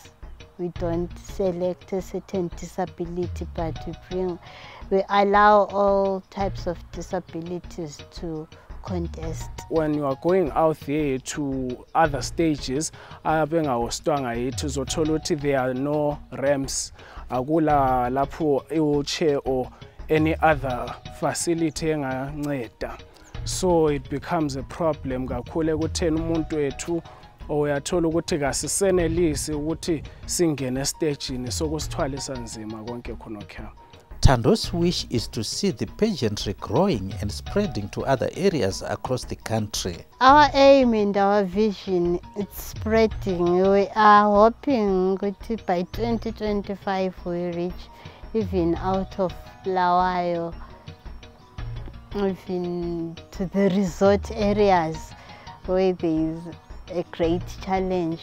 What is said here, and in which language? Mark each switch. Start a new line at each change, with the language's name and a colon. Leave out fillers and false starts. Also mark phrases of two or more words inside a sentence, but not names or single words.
English: We don't select a certain disability, but we allow all types of disabilities to contest. When you are going out there to other stages, there are no ramps,
North Ndebele: akula lapho
English: wheelchair or any other facility enganceda. So it becomes a problem
North Ndebele: kakhulu ekutheni umuntu wethu uyathola ukuthi kasisenelisi ukuthi singene estagini sokusithwalisa nzima konke khonokho.
English: Thando's wish is to see the pageantry growing and spreading to other areas across the country. Our aim and our vision is spreading. We are hoping that by 2025 we reach even out of Bulawayo, even to the resort areas where there is a great challenge.